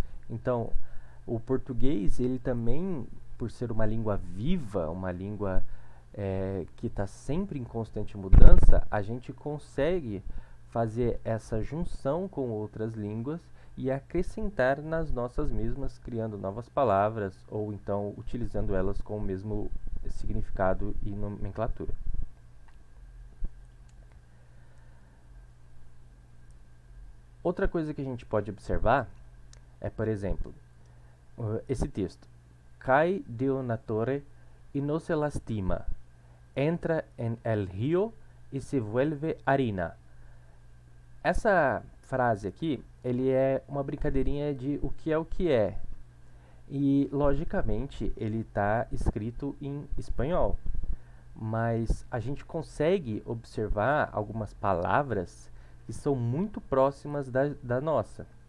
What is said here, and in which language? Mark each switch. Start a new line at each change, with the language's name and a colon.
Portuguese: Então, o português, ele também, por ser uma língua viva, uma língua que está sempre em constante mudança, a gente consegue fazer essa junção com outras línguas e acrescentar nas nossas mesmas, criando novas palavras ou então utilizando elas com o mesmo significado e nomenclatura. Outra coisa que a gente pode observar é, por exemplo, esse texto.
Spanish: Cai de una torre y no se lastima. Entra en el río y se vuelve harina.
Portuguese: Essa frase aqui, ele é uma brincadeirinha de o que é. E, logicamente, ele está escrito em espanhol. Mas a gente consegue observar algumas palavras que são muito próximas da nossa.